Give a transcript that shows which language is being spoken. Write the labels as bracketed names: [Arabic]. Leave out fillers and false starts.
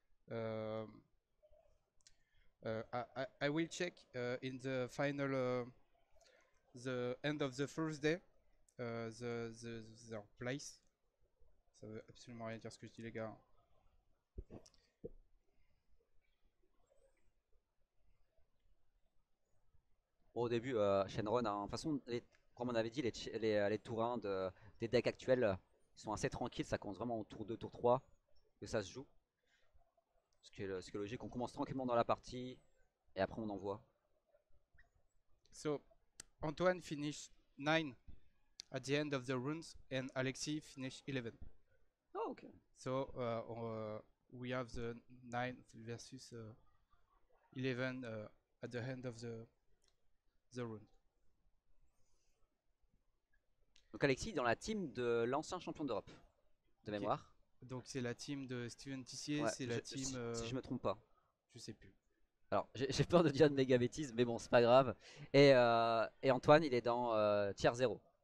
[English] Uh, I will check in the final, the end of the first day, their place. [French] Ça veut absolument rien dire ce que je dis les gars. Bon, au début, Shenron, hein, de toute façon, comme on avait dit, les tours 1 des decks actuels sont assez tranquilles. Ça commence vraiment au tour 2, tour 3 que ça se joue. Ce qui est logique. On commence tranquillement dans la partie et après on envoie. [English] So Antoine finished 9 at the end of the runs and Alexis finished 11. Oh, ok. So we have the 9 versus 11 at the end of the run. [French] Donc Alexis dans la team de l'ancien champion d'Europe, de Ok. mémoire. Donc c'est la team de Steven Tissier, Ouais, c'est la team, si je me trompe pas. je sais plus. Alors, j'ai peur de dire de méga bêtises, mais bon, c'est pas grave. Et Antoine, il est dans tier 0.